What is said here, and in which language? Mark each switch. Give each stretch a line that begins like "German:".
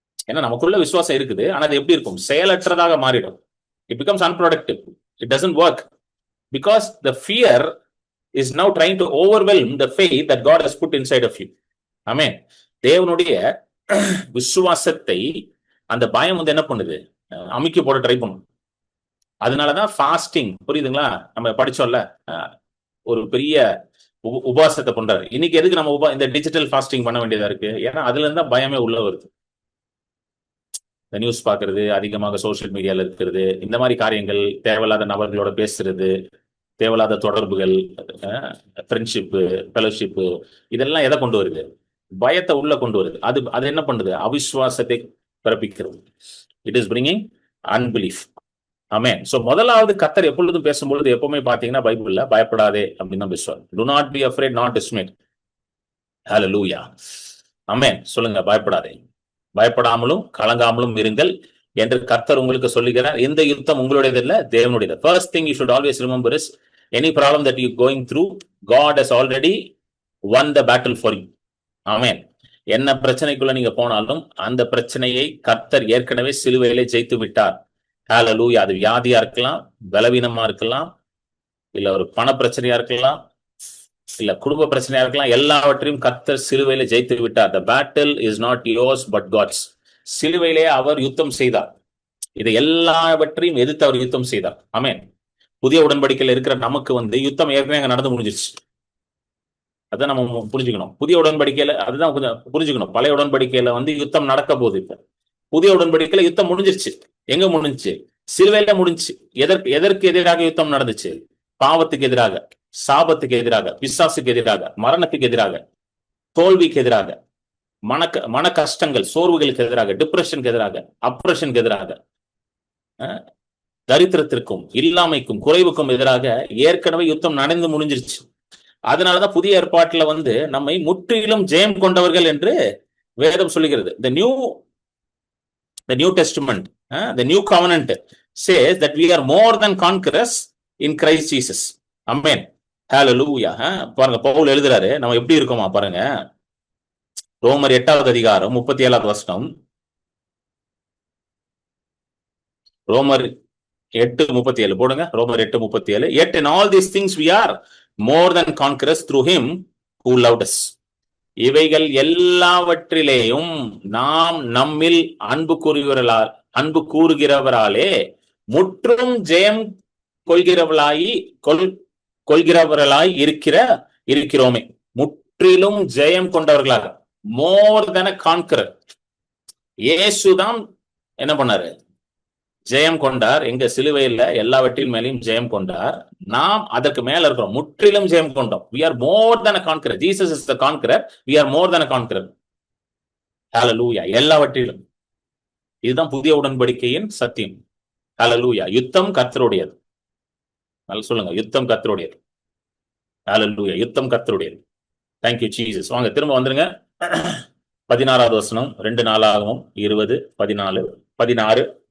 Tamil: ஏன்னா நமக்குள்ள விசுவாசம் இருக்குது, ஆனா அது எப்படி இருக்கும்? செயலற்றதாக மாறிடும்.
English: It becomes unproductive. It doesn't work because the fear is now trying to overwhelm the faith that God has put inside of you.
Tamil: ஆமென். தேவனுடைய விசுவாசத்தை அந்த பயம் வந்து என்ன பண்ணுது? அமுக்கி போட ட்ரை பண்ணும். அதனாலதான் ஃபாஸ்டிங், புரியுதுங்களா? நம்ம படிச்சோம்ல, ஒரு பெரிய உபவாசத்தை பண்றாரு. இன்னைக்கு எதுக்கு நம்ம இந்த டிஜிட்டல் ஃபாஸ்டிங் பண்ண வேண்டியதா இருக்கு? ஏன்னா அதுல இருந்தா பயமே உள்ள வருது. இந்த நியூஸ் பாக்குறது, அதிகமாக சோசியல் மீடியால இருக்கிறது, இந்த மாதிரி காரியங்கள், தேவையில்லாத நபர்களோட பேசுறது, தேவையில்லாத தொடர்புகள், ஃப்ரெண்ட்ஷிப்பு, ஃபெலோஷிப்பு, இதெல்லாம் எதை கொண்டு வருது? பயத்தை உள்ள கொண்டு வருது. அது என்ன பண்ணுது? அவிசுவாசத்தை பிறப்பிக்கிறது.
English: It is bringing unbelief. ஆமென்.
Tamil: So முதலாவது கர்த்தர் எப்பொழுதும் பேசும்பொழுது எப்பவுமே பாத்தீங்கன்னா பைபிள்ல பயப்படாதே அப்படின்னு தான் பேசுவார்.
English: Do not be afraid, not dismayed.
Tamil: Hallelujah. ஆமென். சொல்லுங்க, பயப்படாதே, பயப்படாமலும் கலங்காமலும் இருங்கள் என்று கர்த்தர் உங்களுக்கு சொல்லுகிறார். இந்த யுத்தம் உங்களுடையது இல்ல, தேவனுடையது.
English: First thing you should always remember is any problem that you going through, God has already won the battle for you.
Tamil: ஆமென். என்ன பிரச்சனைக்குள்ள நீங்க போனாலும் அந்த பிரச்சனையை கர்த்தர் ஏற்கனவே சிலுவையிலே ஜெயித்து விட்டார். ஹல்லேலூயா. அது வியாதியா இருக்கலாம், பலவீனமா இருக்கலாம், இல்ல ஒரு பண பிரச்சனையா இருக்கலாம், இல்ல குடும்ப பிரச்சனையா இருக்கலாம். எல்லாவற்றையும் கர்த்தர் சிலுவையில ஜெயித்து விட்டார்.
English: The battle is not yours but God's.
Tamil: சிலுவையிலே அவர் யுத்தம் செய்தார். இதை எல்லாவற்றையும் எதிர்த்து அவர் யுத்தம் செய்தார். ஆமென். புதிய உடன்படிக்கையில இருக்கிற நமக்கு வந்து யுத்தம் ஏற்கனவே அங்க நடந்து முடிஞ்சிருச்சு. அதான் நம்ம புரிஞ்சுக்கணும். புதிய உடன்படிக்கையில அதுதான் புரிஞ்சுக்கணும். பழைய உடன்படிக்கையில வந்து யுத்தம் நடக்க போகுது. இப்ப புதிய உடன்படிக்கையில யுத்தம் முடிஞ்சிருச்சு. எங்க முடிஞ்சிச்சு? சிலுவையில முடிஞ்சிச்சு. எதற்கு எதிராக யுத்தம் நடந்துச்சு? பாவத்துக்கு எதிராக, சாபத்துக்கு எதிராக, பிசாசுக்கு எதிராக, மரணத்துக்கு எதிராக, தோல்விக்கு எதிராக, மன கஷ்டங்கள், சோர்வுகளுக்கு எதிராக, டிப்ரெஷனுக்கு எதிராக, அப்ரெஷனுக்கு எதிராக, தரித்திரத்திற்கும் இல்லாமைக்கும் குறைவுக்கும் எதிராக ஏற்கனவே யுத்தம் நடந்து முடிஞ்சிருச்சு. அதனாலதான் புதிய ஏற்பாட்டுல வந்து நம்மை முற்றிலும் ஜெயம் கொண்டவர்கள் என்று வேதம் சொல்லுகிறது.
English: The New Testament, the New Covenant says that we are more than conquerors in Christ Jesus. Amen. Hallelujah.
Tamil: பாருங்க, பவுல் எழுதுறாரு, நம்ம எப்படி இருக்கோமா பாருங்க. ரோமர் 8வது அதிகாரம் 37வது வசனம். ரோமர் 8:37 போடுங்க. ரோமர் 8:37.
English: Yet in all these things we are more than conquerors through him who loved us.
Tamil: இவைகள் எல்லாவற்றிலேயும் நாம் நம்மில் அன்பு கூறுகிறவராலே முற்றும் ஜெயம் கொள்கிறவர்களாய் கொள்கிறவர்களாய் இருக்கிறோமே. முற்றிலும் ஜெயம் கொண்டவர்களாக,
English: More than conqueror.
Tamil: இயேசுதான் என்ன பண்ணாரு? ஜெயம் கொண்டார். எங்க சிலுவையில் எல்லாவற்றின் மேலையும் ஜெயம் கொண்டார். நாம் அதற்கு மேல இருக்கிறோம், முற்றிலும் ஜெயம் கொண்டோம்.
English: we are more than a conqueror. Jesus is the conqueror. we are more than a conqueror.
Tamil: ஹalleluya. எல்லாவற்றிலும். இதுதான் புதிய உடன்படிக்கையின் சத்தியம். ஹalleluya. யுத்தம் கர்த்தருடையது. நல்லா சொல்லுங்க, யுத்தம் கர்த்தருடையது. ஹalleluya. யுத்தம் கர்த்தருடையது.
English: Thank you Jesus.
Tamil: வாங்க திரும்ப வந்துருங்க. 16வது வசனம், 2 நாளாகவும் 20, 14, 16.